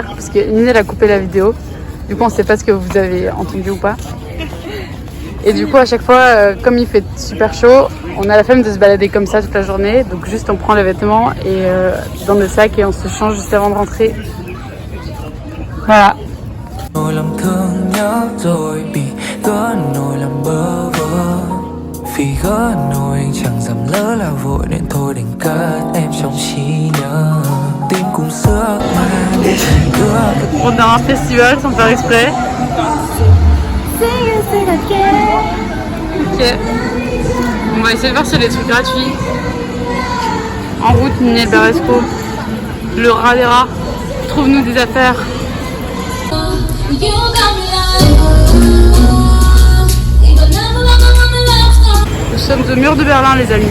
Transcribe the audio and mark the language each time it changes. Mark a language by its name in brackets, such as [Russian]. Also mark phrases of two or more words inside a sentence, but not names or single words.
[French] Parce que Ninelle a coupé la vidéo. Du coup, on ne sait pas ce que vous avez entendu ou pas. Et du coup, à chaque fois, comme il fait super chaud, on a la flemme de se balader comme ça toute la journée. Donc juste, on prend les vêtements et dans le sac et on se change juste avant de rentrer. Voilà. [Vietnamese] Nỗi lòng thương nhớ rồi bị gỡ nỗi lòng bơ vơ Vì gỡ nỗi anh chẳng dám lỡ là vội nên thôi đành cất em trong trí nhớ Tim cùng xưa mà để chỉ ước [French] On est dans un festival sans faire exprès. Ok. On va essayer de voir s'il y a des trucs gratuits. En route, Ninelle Beresco. Le rat des rats. Trouve-nous des affaires. Nous sommes au mur de Berlin, les amis.